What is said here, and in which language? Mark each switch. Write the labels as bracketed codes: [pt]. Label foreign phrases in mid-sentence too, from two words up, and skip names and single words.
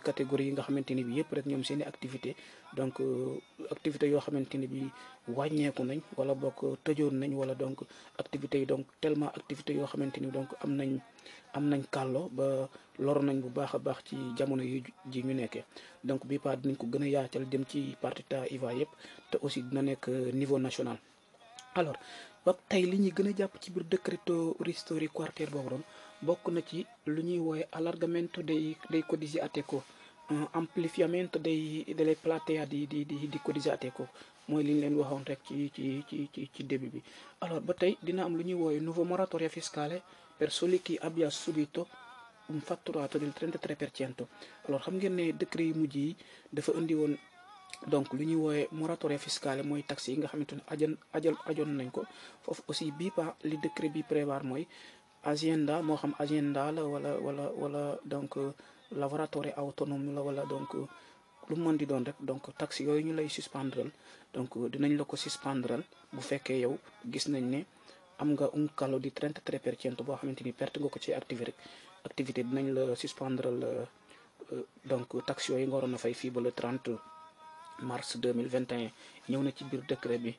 [wo] catégorie yi nga xamante ni bi yëpp rek ñoom seeni activité donc activité yoo xamante ni bi wàññeeku nañ wala bokk tëjoon nañ wala donc activités yi donc tellement activité yoo xamante ni donc am nañ kàllo ba lor nañ bu baax a baax ci jamono yi ji ñu nekkee donc bi pa dinañ ko gën a yaatal jëm ci [it] partita IVA [wo] yëpp te aussi dina nekk [fr] niveau national. [wo] Alors ba tey li ñuy gën a jàpp ci biir [it] decreto ristori quartier [wo] boobu doon bokk na ci lu ñuy woowe [it] allargamento dei codici ateco ampliamento delle platea di codici ateco [wo] mooy li ñu leen waxoon rek ci début bi. Alors ba tey dina am lu ñuy woowe [it] nuovo moratoria fiscale per soli chi abbia subito un fatturato del 33%. [wo] Alors xam ngeen ne décret yu mujj yi dafa indi woon donc lu ñuy woowe [it] moratoria fiscale [wo] mooy taxes yi nga xamante ne ajoon nañ ko foofu aussi bii pa li décret bi prévoir mooy azienda moo xam azienda la wala donc [it] lavoratore autonome [wo] la wala donc lu mën di doon rek donc taxes yooyu ñu lay suspendral donc dinañ la ko suspendral bu fekkee yow gis nañ ne am nga [it] un calo di 33% [wo] boo xamante ni perte nga ko ci activité dinañ la suspendral donc taxes yooyu nga waroon a fay fii ba [fr] le 30 mars 2021 [wo] ñëw na ci biir décret bi.